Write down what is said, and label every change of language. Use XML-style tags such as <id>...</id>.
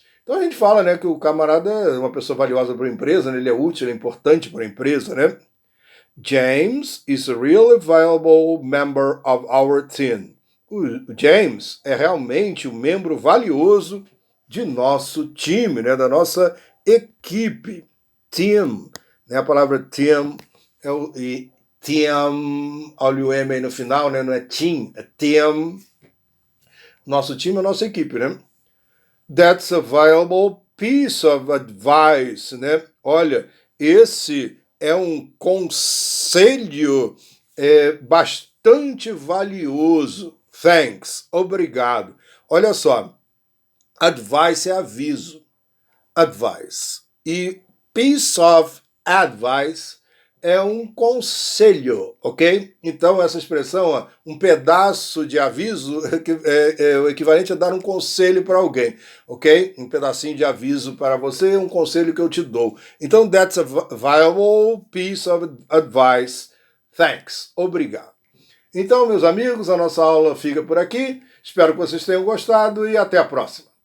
<pt>Então a gente fala, né, que o camarada é uma pessoa valiosa para a empresa, né, ele é útil, ele é importante para a empresa, né?</pt> <en>James is a really valuable member of our team.</en> <pt>O James é realmente um membro valioso de nosso time, né, da nossa equipe. Team, né, a palavra team team, olha o M aí no final, né, não é team, é team. Nosso time é a nossa equipe, né?</pt> <en>That's a valuable piece of advice, né?</en> <pt>Olha, esse é um conselho bastante valioso. Thanks, obrigado. Olha só, advice é aviso. Advice. E piece of advice é um conselho, ok? Então, essa expressão, ó, um pedaço de aviso, é o equivalente a dar um conselho para alguém, ok? Um pedacinho de aviso para você é um conselho que eu te dou. Então,</pt> <en>that's a valuable piece of advice.</en> <pt>Thanks. Obrigado. Então, meus amigos, a nossa aula fica por aqui. Espero que vocês tenham gostado e até a próxima.</pt>